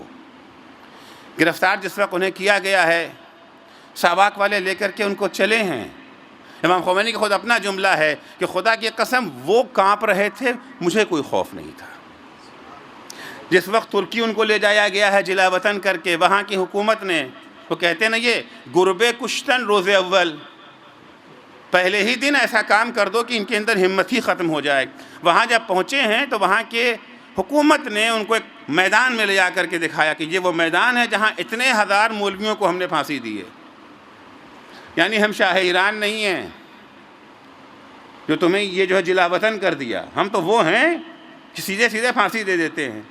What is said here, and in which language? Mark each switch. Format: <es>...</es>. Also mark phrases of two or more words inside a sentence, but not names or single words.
<ur>گرفتار جس وقت انہیں کیا گیا ہے، ساواک والے لے کر کے ان کو چلے ہیں۔ امام خمینی کا خود اپنا جملہ ہے کہ خدا کی قسم وہ کانپ رہے تھے، مجھے کوئی خوف نہیں تھا۔ جس وقت ترکی ان کو لے جایا گیا ہے جلا وطن کر کے، وہاں کی حکومت نے، وہ کہتے ہیں نا یہ</ur> <fa>گربے کشتن روز اول،</fa> <ur>پہلے ہی دن ایسا کام کر دو کہ ان کے اندر ہمت ہی ختم ہو جائے۔ وہاں جب پہنچے ہیں تو وہاں کے حکومت نے ان کو ایک میدان میں لے جا کر کے دکھایا کہ یہ وہ میدان ہے جہاں اتنے ہزار مولویوں کو ہم نے پھانسی دی ہے۔ یعنی ہم شاہ ایران نہیں ہیں جو تمہیں یہ جو ہے جلا وطن کر دیا، ہم تو وہ ہیں کہ سیدھے سیدھے پھانسی دے دیتے ہیں۔</ur>